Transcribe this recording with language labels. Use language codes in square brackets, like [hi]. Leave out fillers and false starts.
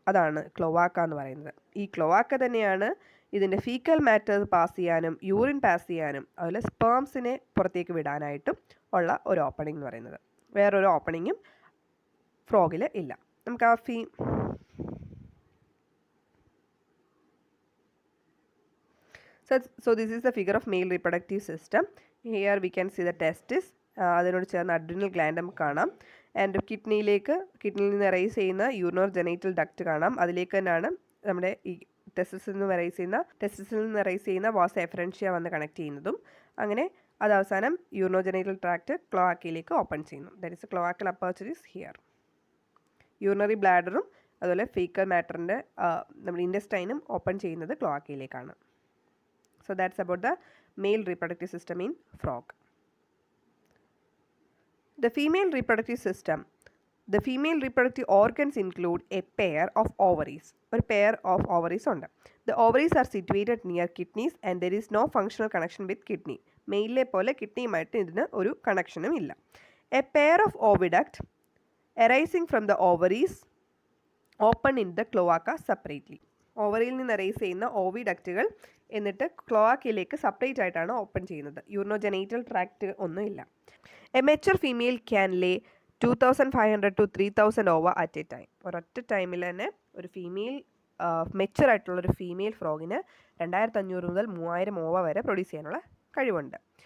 [ml] അതാണ് ക്ലോവാക്ക എന്ന് പറയുന്നത്. ഈ ക്ലോവാക്ക തന്നെയാണ് ഇതിൻ്റെ ഫീക്കൽ മാറ്റർ പാസ് ചെയ്യാനും യൂറിൻ പാസ് ചെയ്യാനും അതുപോലെ സ്പേംസിനെ പുറത്തേക്ക് വിടാനായിട്ടും ഉള്ള ഒരു ഓപ്പണിംഗ് എന്ന് പറയുന്നത്. വേറൊരു ഓപ്പണിങ്ങും ഫ്രോഗിൽ ഇല്ല. നമുക്ക് ആ [en] So this is the figure of male reproductive system. Here we can see the testis. [ml] അതിനോട് ചേർന്ന് അഡ്രിനൽ ഗ്ലാൻഡ് നമുക്ക് കാണാം. ആൻഡ് കിഡ്നിയിൽ നിന്ന് റൈസ് ചെയ്യുന്ന യൂറിനോജനൈറ്റൽ ഡക്റ്റ് കാണാം. അതിലേക്ക് തന്നെയാണ് നമ്മുടെ ഈ ടെസ്റ്റിസിൽ നിന്ന് റൈസ് ചെയ്യുന്ന വാസ എഫറൻഷ്യ വന്ന് കണക്ട് ചെയ്യുന്നതും. അങ്ങനെ അത് അവസാനം യൂറിനോജനൈറ്റൽ ട്രാക്റ്റ് ക്ലോവാക്കയിലേക്ക് ഓപ്പൺ ചെയ്യുന്നു. [en] That is cloacal aperture is here. [ml] Urinary ബ്ലാഡറും അതുപോലെ ഫീക്കൽ മാറ്ററിൻ്റെ നമ്മുടെ ഇൻറ്റസ്റ്റൈനും ഓപ്പൺ ചെയ്യുന്നത് ക്ലോവാക്കയിലേക്കാണ്. [en] So that's about the male reproductive system in frog. The female reproductive system. The female reproductive organs include a pair of ovaries. A pair of ovaries [ml] ഉണ്ട്. [en] The ovaries are situated near kidneys and there is no functional connection with kidney. [ml] മെയിലെ പോലെ കിഡ്നിയുമായിട്ട് ഇതിന് ഒരു കണക്ഷനും ഇല്ല. [en] A pair of oviduct arising from the ovaries open in the cloaca separately. [ml] ഓവറിയിൽ നിന്ന് arise ചെയ്യുന്ന ഓവിഡക്റ്റുകൾ എന്നിട്ട് ക്ലോവാക്കയിലേക്ക് separate ആയിട്ടാണ് ഓപ്പൺ ചെയ്യുന്നത്. യൂറിനോജനൈറ്റൽ ട്രാക്റ്റ് ഒന്നുമില്ല. [en] A mature female can lay 2500 to 3000 ova at a time. [ml] ഒരൊറ്റ ടൈമിൽ തന്നെ ഒരു ഫീമെയിൽ മെച്ചുവർ ആയിട്ടുള്ളൊരു ഫീമെയിൽ ഫ്രോഗിന് 2500 മുതൽ 3000 ഓവ വരെ പ്രൊഡ്യൂസ് ചെയ്യാനുള്ള കഴിവുണ്ട്.